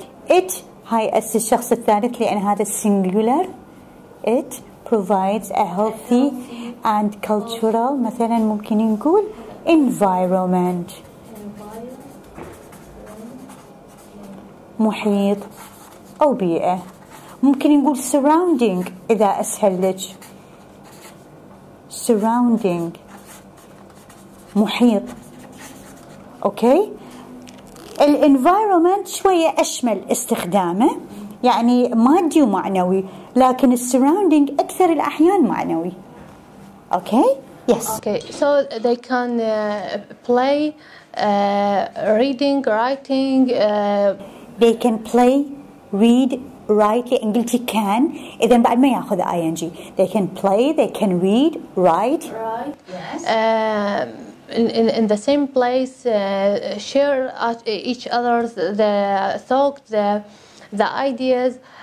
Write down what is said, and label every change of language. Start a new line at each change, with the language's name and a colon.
Arabic: It هاي الشخص الثالث لأن هذا السنجولار.
English: It provides a healthy and cultural
Arabic: مثلا ممكن نقول
English: environment
Arabic: محيط أو بيئة. ممكن نقول surrounding إذا أسهل لك. surrounding محيط. أوكي. الانفايرومنت شوية أشمل استخدامه يعني مادي ومعنوي لكن السراوندينج أكثر الأحيان معنوي. أوكي.
English: Yes. Okay. So they can play, reading, writing. They can play, read, write.
Arabic: إن قلتي can إذا بعد ما يأخذ ing.
English: They can play, they can read, write. Right. Yes. In the same place, share each other's the thoughts, the ideas.